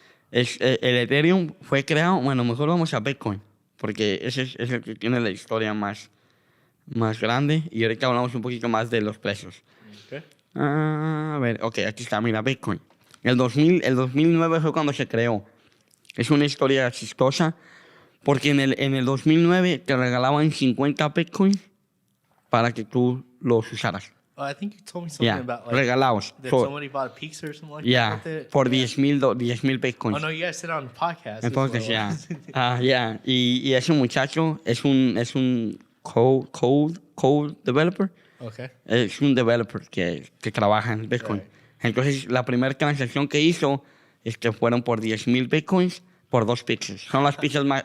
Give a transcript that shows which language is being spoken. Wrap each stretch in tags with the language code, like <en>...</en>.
<es>El Ethereum fue creado, bueno, mejor vamos a Bitcoin, porque ese es el que tiene la historia más grande, y ahorita hablamos un poquito más de los precios.</es> <en>Okay.</en> <es>A ver, aquí está, mira, Bitcoin. El 2009 fue cuando se creó. Es una historia chistosa, porque en el 2009 te regalaban 50 Bitcoin para que tú los usaras.</es> <en>I think you told me something about, like,</en> <es>regalados.</es> <en>that somebody bought a pizza or something like that.</en> <es>Por 10,000 Bitcoins.</es> <en>Oh, no, you guys said on the podcast.</en> <es>Entonces, y ese muchacho es un code developer.</es> <en>Okay.</en> <es>Es un developer que trabaja en Bitcoin.</es> <en>Right.</en> <es>Entonces, la primera transacción que hizo fueron por 10,000 Bitcoins por 2 pizzas. Son las pizzas más...</es>